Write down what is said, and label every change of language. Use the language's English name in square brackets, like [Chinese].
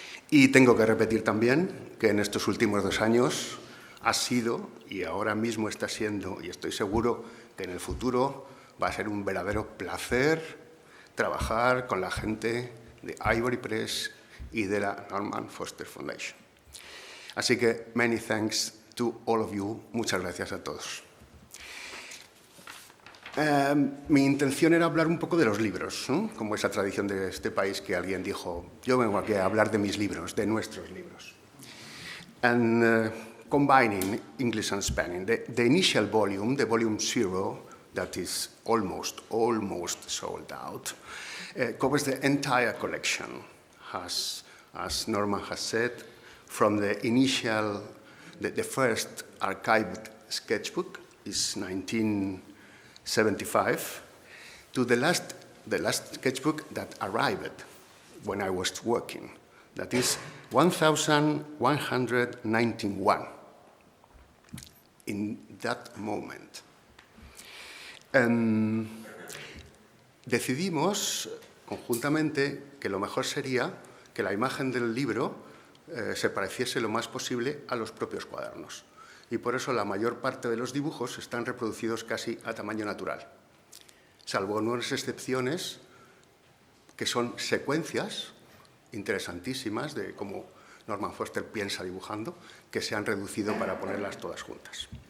[Spanish] Y tengo que repetir también que en estos últimos 2 años ha sido, y ahora mismo está siendo, y estoy seguro que en el futuro va a ser un verdadero placer trabajar con la gente de Ivorypress y de la Norman Foster Foundation. Así que, [English] many thanks to all of you. [Spanish] Muchas gracias a todos. Mi intención era hablar un poco de los libros, ¿no? Como esa tradición de este país que alguien dijo, yo vengo aquí a hablar de mis libros, de nuestros libros. [English] And combining English and Spanish, the initial volume, the volume 0, that is almost sold out, covers the entire collection, as Norman has said, from the initial, the first archived sketchbook is 1975, to the last sketchbook that arrived when I was working, that is 1191 in that moment. [Spanish] Decidimos conjuntamente que lo mejor sería que la imagen del libro se pareciese lo más posible a los propios cuadernos. Y por eso la mayor parte de los dibujos están reproducidos casi a tamaño natural, salvo unas excepciones que son secuencias interesantísimas de cómo Norman Foster piensa dibujando, que se han reducido para ponerlas todas juntas.